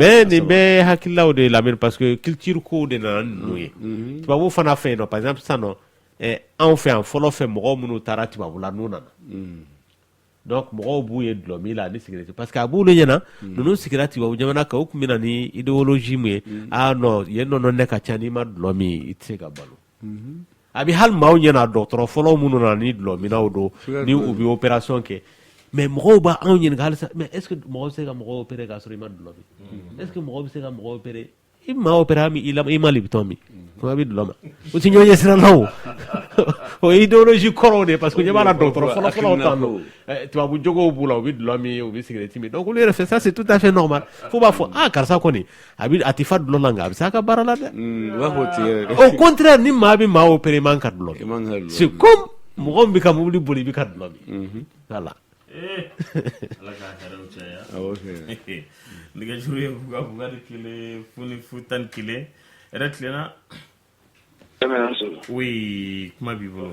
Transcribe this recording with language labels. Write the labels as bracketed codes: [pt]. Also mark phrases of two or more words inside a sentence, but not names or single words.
[bm] mais nin bɛɛ hakililaw de Lamine [fr] parce que culture [bm] kow de nana ninnu ye tubabuw fana fɛ yen nɔ [fr] par exemple [bm] sisan nɔ anw fɛ yan fɔlɔ fɛ mɔgɔw minnu taara tubabula n'u nana donc mɔgɔw b'u ye dulɔmi la ni cigarette [fr] parce que [bm] a b'olu ɲɛna ninnu sigira tubabu jamana kan u tun bɛ na ni idéologie mun ye non yen nɔnɔ ne ka ca n'i ma dulɔmi i tɛ se ka balo a bɛ hali maaw ɲɛna dɔgɔtɔrɔ fɔlɔ minnu na ni dulɔminaw don ni u bɛ opération kɛ mais mɔgɔw b'a anw ɲininka halisa [fr] mais est ce que [bm] mɔgɔ bɛ se ka mɔgɔ opérer k'a sɔrɔ i ma dulɔmi [fr] est ce que [bm] mɔgɔ bɛ se ka mɔgɔ opérer i ma opérer i ma libitɔn min kuma bɛ dulɔ ma o tɛ ɲɔgɔn ɲɛ siran na o ye idéologie kɔrɔw de [fr] parce que [bm] ɲɛ b'a la dɔgɔtɔrɔ fɔlɔ tan don tubabu jogow b'u la u bɛ dulɔ min u bɛ cigarette min donc olu yɛrɛ fɛ [fr] ça c'est tout à fait normal [bm] fo b'a fɔ karisa kɔni a tɛ fa dulɔ la nka a bɛ se a ka baara la dɛ [fr] au contraire [bm] ni maa bɛ maa opérer i man ka dulɔ min [fr] c'est comme [bm] mɔgɔ min bɛ ka mobili boli i bɛ ka dulɔ min voilà. Ala ka hɛrɛw caya nɛgɛjuru ye fuga ni kelen foni fu tan ni kelen yɛrɛ tilenna oui kuma b'i bolo